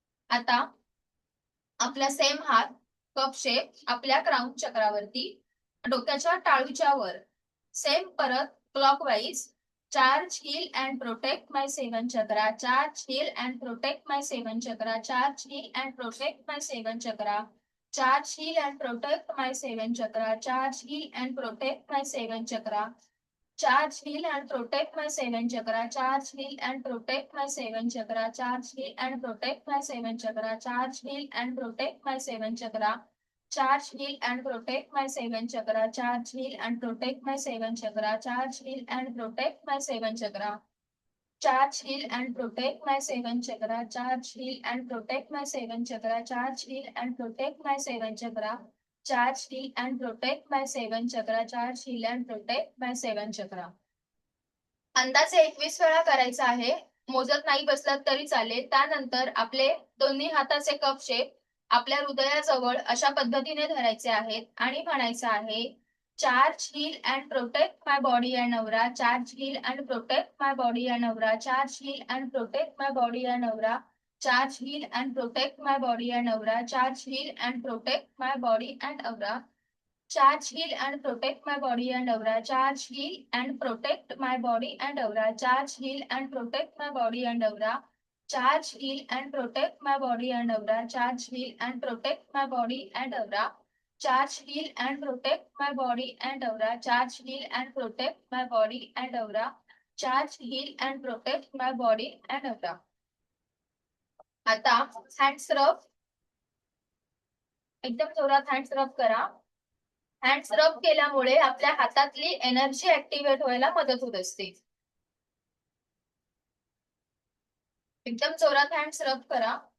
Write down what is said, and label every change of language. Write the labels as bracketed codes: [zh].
[mr] आता आपला सेम हात कप शेप आपल्या क्राउन चक्रावरती, डोक्याच्या टाळूच्या वर. सेम परत clockwise. [en] Charge, heal and protect my seven chakra. Charge, heal and protect my seven chakra. Charge, heal and protect my seven chakra. Charge, heal and protect my seven chakra. Charge, heal and protect my seven chakra. Charge, heal and protect my seven chakra. Charge, heal and protect my seven chakra. Charge, heal and protect my seven chakra. Charge, heal and protect my seven chakra. Charge, heal and protect my seven chakra. Charge, heal and protect my seven chakra. Charge, heal and protect my seven chakra. Charge, heal and protect my seven chakra. Charge, heal and protect my seven chakra. Charge, heal and protect my seven chakra. Charge, heal and protect my seven chakra. Charge, heal and protect my seven chakra. [mr] अंदाजे 21 वेळा करायचा आहे. मोजत नाही बसलात तरी चालेल. त्यानंतर आपले दोन्ही हाताचे कप शेप आपल्या हृदयाजवळ अशा पद्धतीने धरायचे आहेत आणि म्हणायचं आहे, [en] Charge, heal and protect my body and aura, charge, heal and protect my body and aura, charge, heal and protect my body and aura, charge, heal and protect my body and aura, charge, heal and protect my body and aura, charge, heal and protect my body and aura, charge, heal and protect my body and aura, charge, heal and protect my body and aura, charge, heal and protect my body and aura, charge, heal and protect my body and aura, charge, heal and protect my body and aura, charge, heal and protect my body and aura, charge, heal and protect my body and aura. [mr] आता hands रब, एकदम जोरात hands रब करा. Hands रब केल्यामुळे आपल्या हातातली एनर्जी ऍक्टिव्हेट व्हायला मदत होत असते. एकदम जोरात हँड्स रब करा.